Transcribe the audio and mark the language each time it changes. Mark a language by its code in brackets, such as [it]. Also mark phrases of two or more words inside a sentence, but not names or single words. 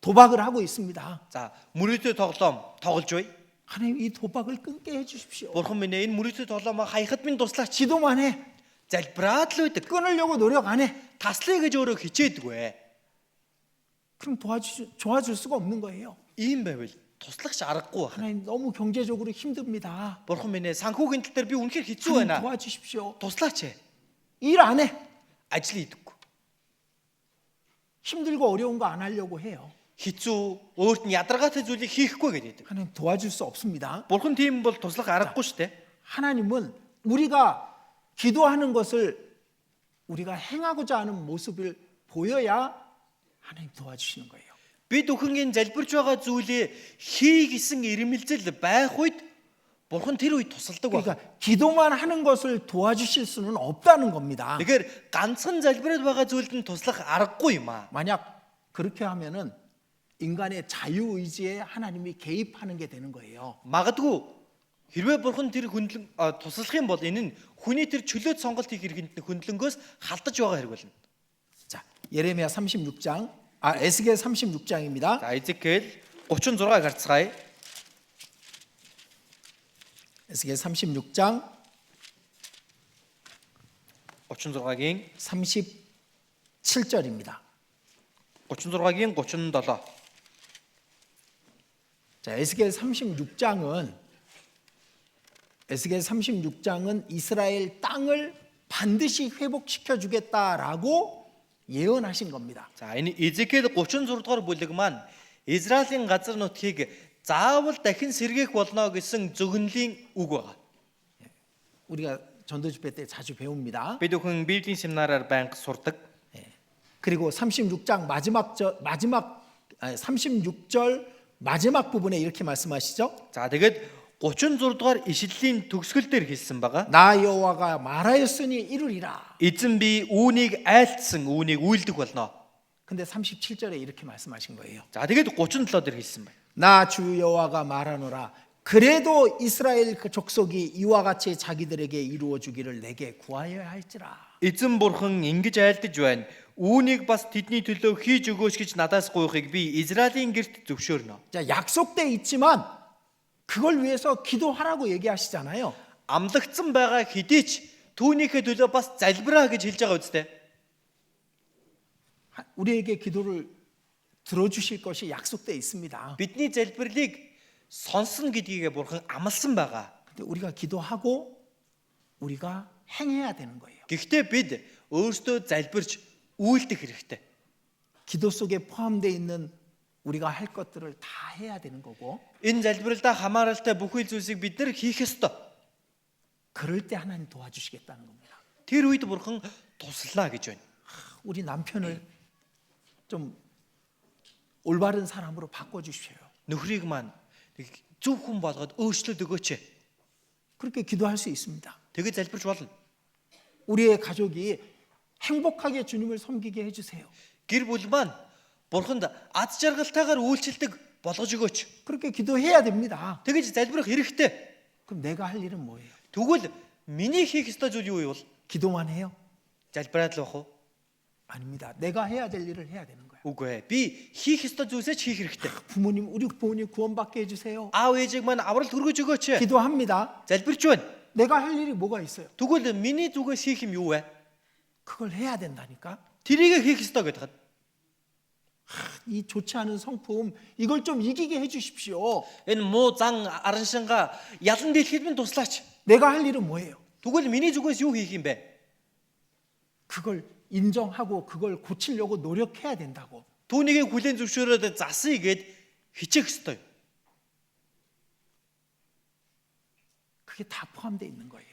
[ko] 도박을 하고 있습니다. [mn] За мөрөөдөө тоглоом тоглож бай. [ko] 하나님 이 도박을 끊게 해주십시오. [mn] Бурхан минь энэ мөрөөдөө тоглоомоо хаяхад минь туслаач. [ko] 기도만 해. [mn] Залбираад л байдаг. [ko] 끊으려고 노력 안 해. [mn] Таслая гэж өөрөө хичээдгүй. [ko] 그럼 도와줄 수가 없는 거예요. [mn] Ийм байвал туслахч аргагүй байна. [ko] 하나님 너무 경제적으로 힘듭니다. [mn] Бурхан минь санхүүгийн тал дээр би үнэхээр хэцүү [ko] 하나님 [mn] байна. [ko] 도와주십시오. [mn] Туслаач. [ko] 일 안 해. [mn] Ажил хийдэггүй. [ko] 힘들고 어려운 거 안 하려고 해요. [mn] Хэцүү өөрт нь ядаргаатай зүйлийг хийхгүй гэдэг. [ko] 하나님 도와줄 수 없습니다. [mn] Бурхан тийм бол туслах аргагүй шүү дээ. [ko] 하나님은 우리가 기도하는 것을 우리가 행하고자 하는 모습을 보여야 하나님 도와주시는 거예요. [mn] Бид бүхэн энэ залбирч байгаа зүйлээ хий гэсэн ирмэлзэл байх үед Бурхан тэр үед тусалдаг байна. [ko] 그러니까 기도만 하는 것을 도와주실 수는 없다는 겁니다. [mn] Тэгэхээр ганцхан залбираад байгаа зүйлд нь туслах аргагүй юм аа. [ko] 만약 그렇게 하면은 인간의 자유 의지에 하나님이 개입하는 게 되는 거예요. [mn] Магадгүй хэрвээ Бурхан тэр хөндлөн туслах юм бол энэ нь хүний тэр чөлөөт сонголт хийх хэрэгэнд хөндлөнгөөс халдаж байгаа хэрэг болно. [ko] 자, 예레미야 36장, 에스겔 36장입니다. [mn] За Изекэл 36-ыг харцгаая. [ko] 에스겔 36장 [mn] 36-гийн [ko] 37절입니다. [mn] 36-гийн 37. [ko] 자, 에스겔 36장은 이스라엘 땅을 반드시 회복시켜 주겠다라고 예언하신 겁니다. [mn] За энэ Изекэл 36 дугаар бүлэг маань Израилийн газар нутгийг заавал дахин сэргээх болно гэсэн зөвгөнлийн үг байна. [ko] 우리가 전도 집회 때 자주 배웁니다. [mn] Бид бүхэн Библийн семинараар байнга сурдаг. [ko] 그리고 36장 36절 마지막 부분에 이렇게 말씀하시죠. [mn] За тэгээд 36 дугаар ишлэлийн төгсгөл дээр хэлсэн байгаа. [ko] 나 여호와가 말하였으니 이루리라. [mn] Эзэн би үүнийг айлтсан, үүнийг үйлдэх болно. [ko] 근데 37절에 이렇게 말씀하신 거예요. [mn] За тэгээд 37 дээр хэлсэн байна. [ko] 나 주 여호와가 말하노라. 그래도 이스라엘 그 족속이 이와 같이 자기들에게 이루어 주기를 내게 구하여야 할지라. [mn] Эзэн бурхан ингэж айлдаж байна. Үүнийг бас тэдний төлөө хийж өгөөч гэж надаас гуйхыг би Израилийн гэрт зөвшөөрнө. [ko] 자, 약속돼 있지만 그걸 위해서 기도하라고 얘기하시잖아요. [mn] Амлагдсан байгаа хэдий ч түүнийхээ төлөө бас залбираа гэж хэлж байгаа үстэй. [ko] 우리에게 기도를 들어주실 것이 약속돼 있습니다. [mn] Бидний залбирлыг сонсно гэдгийг бурхан амласан байгаа. [ko] 근데 우리가 기도하고 우리가 행해야 되는 거예요. [mn] Гэхдээ бид өөрсдөө залбирч үйлдэх хэрэгтэй. [ko] 기도 속에 포함되어 있는 우리가 할 것들을 다 해야 되는 거고 [mn] Энэ залбиралдаа хамааралтай бүхэл зүйлсийг бид нар хийх ёстой. [ko] 그럴 때 하나님 도와주시겠다는 겁니다. [mn] Тэр үед бурхан туслаа гэж байна. [ko] 우리 남편을 좀 올바른 사람으로 바꿔주십시오. [mn] Нөхрийг маань зөв хүн болгоод өөрчлөлт өгөөч. [ko] 그렇게 기도할 수 있습니다. [mn] Тэгээд залбирч болно. [ko] 우리의 가족이 행복하게 주님을 섬기게 해주세요. [mn] Гэр бүл маань бурханд аз жаргалтайгаар үйлчлдэг болгож өгөөч. [ko] 그렇게 기도해야 됩니다. [mn] Тэгэж залбирах хэрэгтэй. [ko] 그럼 내가 할 일은 뭐예요? [mn] Тэгвэл миний хийх ёстой зүйл юу вэ? [ko] 기도만 해요? [mn] Залбираад л бах уу? [ko] 아닙니다. 내가 해야 될 일을 해야 되는 거예요. [mn] Үгүй ээ. Би хийх ёстой зүйлсээ ч хийх хэрэгтэй. [ko] 우리 부모님 구원받게 해주세요. [mn] Аав ээжийг маань аврал хүргэж өгөөч. [ko] 기도합니다. [mn] Залбирч байна. [ko] 내가 할 일이 뭐가 있어요? [mn] Тэгвэл миний зүгээс хийх юм юу вэ? [ko] 그걸 해야 된다니까. [mn] Тэрийг хийх ёстой гэдэг. [ko] 이 좋지 않은 성품 이걸 좀 이기게 해주십시오. [mn] Энэ муу зан араншинга ялан дийлэхэд минь туслаач. [ko] 내가 할 일은 뭐예요? [mn] Тэгвэл миний зүгээс юу хийх юм бэ? [ko] 그걸 인정하고 그걸 고치려고 노력해야 된다고. [mn] Түүнийг хүлээн зөвшөөрөөд засъя гэд хичээх ёстой. [ko] 그게 다 포함되어 있는 거예요.